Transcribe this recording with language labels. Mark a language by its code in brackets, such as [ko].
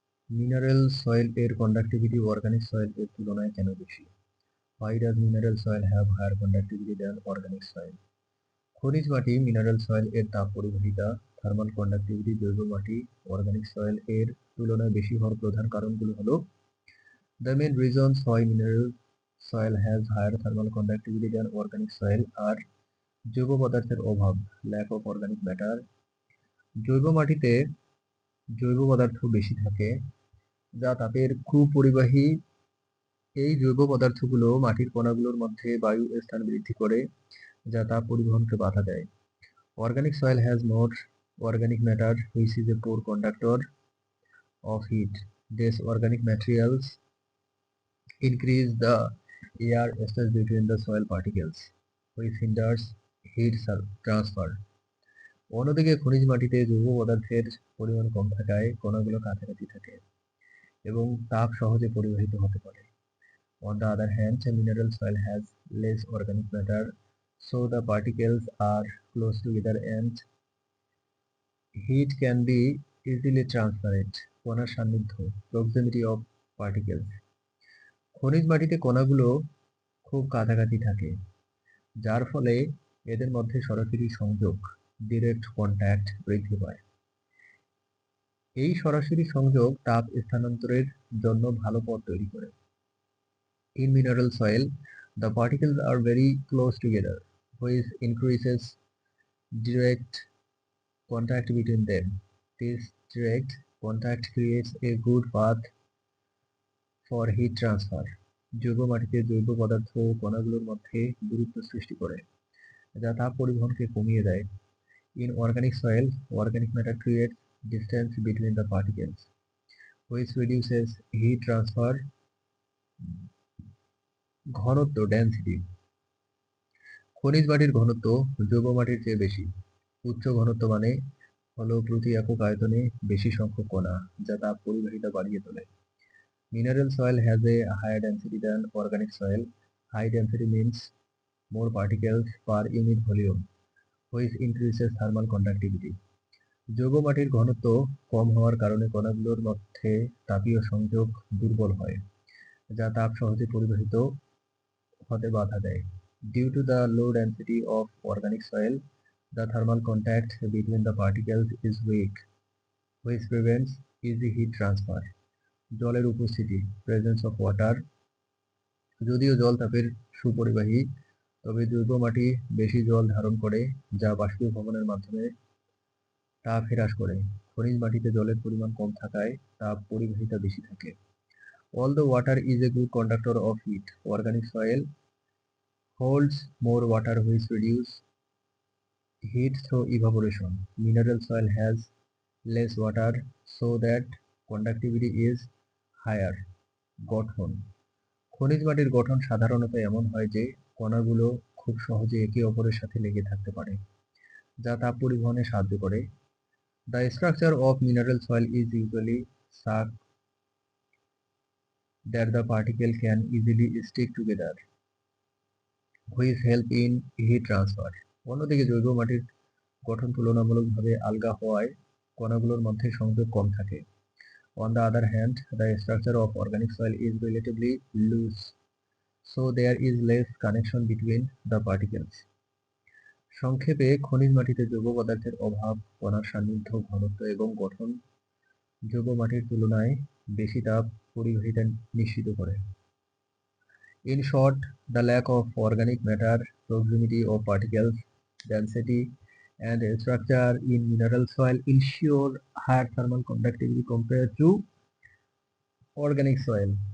[bn] Mineral soil এর conductivity organic soil এর তুলনায় কেন বেশি? [en] Why does mineral soil have higher conductivity than organic soil? [bn] খনিজ মাটি মিনারেল সয়েল এর তাপ পরিবাহিতা, থার্মাল কন্ডাক্টিভিটি জৈব মাটি অর্গানিক সয়েল এর তুলনায় বেশি হওয়ার প্রধান কারণগুলো হলো: [en] The main reasons why mineral soil has higher thermal conductivity than organic soil are [bn] জৈব পদার্থের অভাব, [en] lack of organic matter। [bn] জৈব মাটিতে জৈব পদার্থ বেশি থাকে যা তাপের কুপরিবাহী। এই জৈব পদার্থগুলো মাটির কণাগুলোর মধ্যে বায়ু স্থান বৃদ্ধি করে যা তাপ পরিবহনকে বাধা দেয়। [en] Organic soil has more organic matter which is a poor conductor of heat. These organic materials increase the air space between the soil particles which hinders heat transfer. [bn] অন্যদিকে খনিজ মাটিতে জৈব পদার্থের পরিমাণ কম থাকায় কণাগুলো কাছাকাছি থাকে এবং তাপ সহজে পরিবাহিত হতে পারে। [en] On the other hand, mineral soil has less organic matter, so the particles are close together and heat can be easily transferred. [bn] কণার সান্নিধ্য, [en] proximity of particles। [bn] খনিজ মাটিতে কণাগুলো খুব কাছাকাছি থাকে, যার ফলে এদের মধ্যে সরাসরি সংযোগ, ডিরেক্ট কন্ট্যাক্ট বৃদ্ধি পায়। এই সরাসরি সংযোগ তাপ স্থানান্তরের জন্য ভালো পথ তৈরি করে। [en] In mineral soil, the particles are very close together, which increases direct contact between them. This direct contact creates a good path for heat transfer. [bn] জৈব মাটিতে জৈব পদার্থ কণাগুলোর মধ্যে দূরত্ব সৃষ্টি করে যা তাপ পরিবহনকে কমিয়ে দেয়। [en] In organic soil, organic matter creates distance between the particles, which reduces heat transfer. [bn] ঘনত্ব, ডেনসিটি। খনিজ মাটির ঘনত্ব জৈব মাটির চেয়ে বেশি। উচ্চ ঘনত্ব মানে হলো প্রতি একক আয়তনে বেশি সংখ্যক কণা যা তাপ পরিবাহিতা বাড়িয়ে তোলে। [en] Mineral soil has a higher density than organic soil. High density means more particles per unit volume, which increases thermal conductivity. [bn] জৈব মাটির ঘনত্ব কম হওয়ার কারণে কণাগুলোর মধ্যে তাপীয় সংযোগ দুর্বল হয় যা তাপ সহজে পরিবাহিত হতে বাধা দেয়। [en] Due to the low density of organic soil, the thermal contact between the particles is weak, which prevents easy heat transfer. [bn] জলের উপস্থিতি, [en] presence of water। [bn] যদিও জল তাপের সুপরিবাহী, তবে জৈব মাটি বেশি জল ধারণ করে যা বাষ্পীভবনের মাধ্যমে তাপ হ্রাস করে। খনিজ মাটিতে জলের পরিমাণ কম থাকায় তাপ পরিবাহিতা বেশি থাকে। [en] Although water is a good conductor of heat, organic soil holds more water which reduce heat through evaporation. Mineral soil has less water so that conductivity is higher. [bn] গঠন, খনিজ মাটির গঠন সাধারণত এমন হয় যে কণাগুলো খুব সহজে একে অপরের সাথে লেগে থাকতে পারে যা তাপ পরিবহনে সাহায্য করে। [en] The structure of mineral soil is usually such that the particles can easily stick together, which help in heat transfer. [bn] অন্যদিকে জৈব মাটির গঠন তুলনামূলকভাবে আলগা হওয়ায় কণাগুলোর মধ্যে সংযোগ কম থাকে। [en] On the other hand, the structure of organic soil is relatively loose, so there is less connection between the particles. [bn] সংক্ষেপে, খনিজ মাটিতে জৈব পদার্থের অভাব, কণার সান্নিধ্য, ঘনত্ব এবং গঠন জৈব মাটির তুলনায় বেশি তাপ পরিবাহিতা নিশ্চিত করে। [en] In short, the lack of organic matter, proximity of particles, density, and structure in mineral soil ensure higher thermal conductivity compared to organic soil.